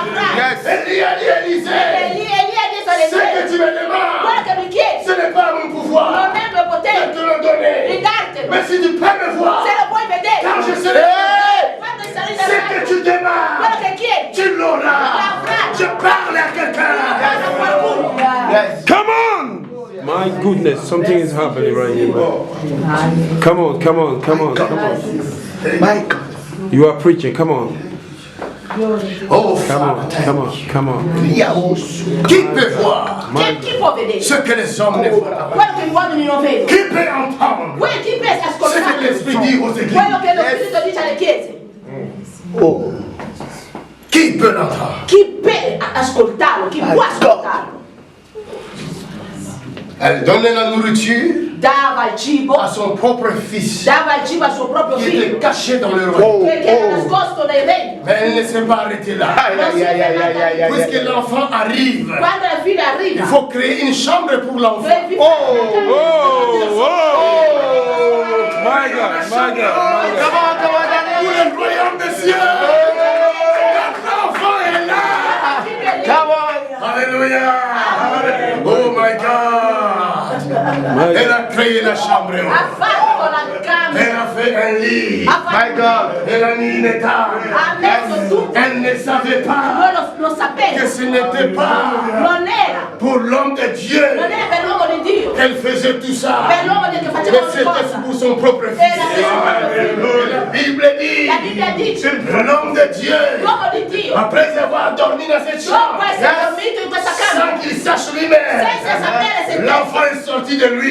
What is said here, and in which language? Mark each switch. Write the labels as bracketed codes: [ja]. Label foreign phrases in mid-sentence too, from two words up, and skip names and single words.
[fr] Élisée, ce que tu me demandes, ce n'est pas mon pouvoir de te le donner. Mais si tu peux me voir, quand je serai ce que tu demandes, tu l'auras. Je parle à quelqu'un. [en] Come on! My goodness, something is happening right here. Man. Come on, come on, come on, come on. My God. You are preaching, come on. Oh, come on, come on, come on. [fr] Qui peut voir ce que les hommes ne voient pas? Qui peut entendre ce que l'Esprit dit aux églises? Oh. Chi peut l'entendre? [it] Chi può ascoltarlo? Chi può ascoltarlo? [fr] Elle donnait la nourriture [it] dava il cibo [fr] à son propre fils, [it] dava il cibo al suo proprio [fr] qui [it] figlio [fr] était caché dans le royaume. [it] che era nascosto dai regni. [fr] Mais elle ne s'est pas arrêtée là. Puisque l'enfant arrive, [it] Quando la figlia arriva, [fr] il faut créer une chambre pour l'enfant. [it] devi Oh, oh, oh. [en] My God, my God, my God. [fr] Pour le royaume des cieux. L'enfant est là. Alléluia. [en] Oh my God. [fr] Elle a créé la chambre. [it] ha fatto la [fr] Elle a fait un lit. [en] My God. [fr] Elle a mis une étable. Elle ne savait pas que ce n'était pas pour l'homme de Dieu. Elle faisait tout ça. Mais c'était pour son propre fils. La Bible dit que l'homme de Dieu, après avoir dormi dans cette chambre, sans qu'il sache lui-même, l'enfant est sorti de lui.